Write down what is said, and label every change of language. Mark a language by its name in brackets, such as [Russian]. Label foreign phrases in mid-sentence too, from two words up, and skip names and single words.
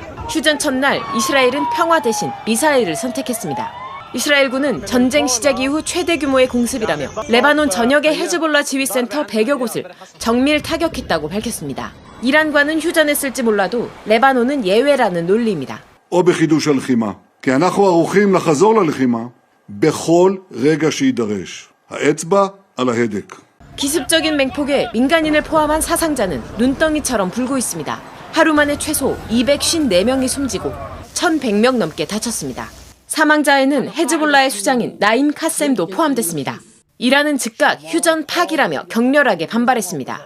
[Korean] 휴전 첫날 이스라엘은 평화 대신 미사일을 선택했습니다. 이스라엘군은 전쟁 시작 이후 최대 규모의 공습이라며 레바논 전역의 헤즈볼라 지휘센터 100여 곳을 정밀 타격했다고 밝혔습니다. 이란과는 휴전했을지 몰라도 레바논은 예외라는 논리입니다. [Hebrew] או בחידוש הלחימה, כי אנחנו ערוכים לחזור ללחימה בכל רגע שיידרש. האצבע על ההדק. [Korean] 기습적인 맹폭에 민간인을 포함한 사상자는 눈덩이처럼 불고 있습니다. 하루 만에 최소 254명이 숨지고 1,100명 넘게 다쳤습니다. 사망자에는 헤즈볼라의 수장인 나임 카셈도 포함됐습니다. 이란은 즉각 휴전 파기라며 격렬하게 반발했습니다.